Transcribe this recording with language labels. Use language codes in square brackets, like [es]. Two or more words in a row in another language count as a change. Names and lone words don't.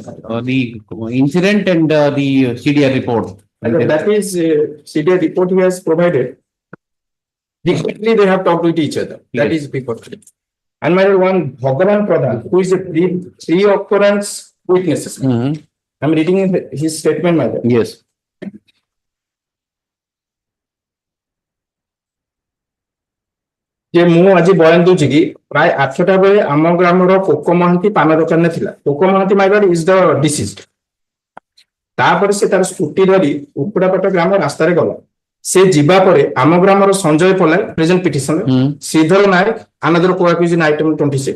[en] The incident and the CDR report. That is CDR report he has provided. Differently they have talked with each other. That is before. And my one Bhagavan Pradhan, who is a pre-occurrence witnesses. I'm reading his statement, my lord. Yes. [or] ଯେ ମୁଁ ଆଜି ବୟାନ ଦଉଛି କି ପ୍ରାୟ 8ଟା ବେଳେ ଆମ ଗ୍ରାମର ପୋକ ମହାନ୍ତି ପାନ ଦୋକାନରେ ଥିଲା ପୋକ ମହାନ୍ତି [en] my lord is the deceased [or] ତାପରେ ସେ ତାର ସ୍କୁଟି ଧରି ଉକୁଡାପଟ ଗ୍ରାମ ରାସ୍ତାରେ ଗଲା ସେ ଯିବା ପରେ ଆମ ଗ୍ରାମର ସଞ୍ଜୟ ପଲାଇ [en] present petitioner [or] ଶ୍ରୀଧର ନାୟକ [en] another co-accused in item [or] 26